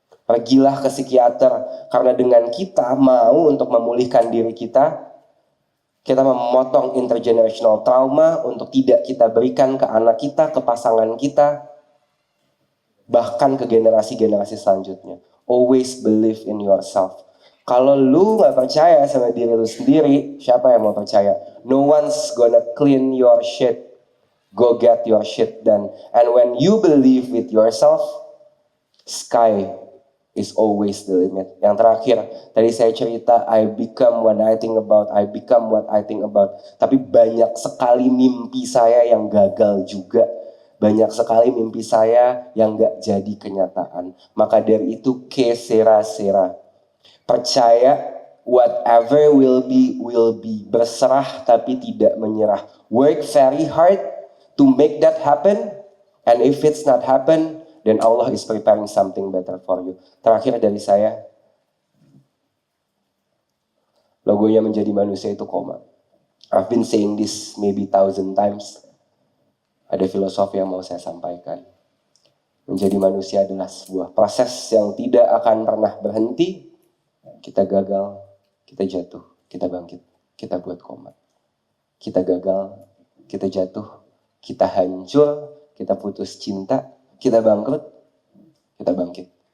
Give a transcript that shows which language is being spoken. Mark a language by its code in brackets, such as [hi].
[id] Pergilah ke psikiater, karena dengan kita mau untuk memulihkan diri kita memotong intergenerational trauma untuk tidak kita berikan ke anak kita, ke pasangan kita, bahkan ke generasi-generasi selanjutnya. [en] Always believe in yourself. [id] Kalau lu gak percaya sama diri lu sendiri, siapa yang mau percaya? [en] No one's gonna clean your shit. Go get your shit done. And when you believe with yourself, sky is always the limit. [id] Yang terakhir, tadi saya cerita, [en] I become what I think about, I become what I think about. [id] Tapi banyak sekali mimpi saya yang gagal juga. Banyak sekali mimpi saya yang gak jadi kenyataan. Maka dari itu, [es] que sera sera. [id] Percaya, [en] whatever will be, will be. [id] Berserah tapi tidak menyerah. [en] Work very hard to make that happen. And if it's not happen, then Allah is preparing something better for you. [id] Terakhir dari saya, logonya menjadi manusia itu koma. [en] I've been saying this maybe 1,000 times. [id] Ada filosofi yang mau saya sampaikan. Menjadi manusia adalah sebuah proses yang tidak akan pernah berhenti. Kita gagal, kita jatuh, kita bangkit, kita buat koma. Kita gagal, kita jatuh, kita hancur, kita putus cinta, kita bangkrut, kita bangkit.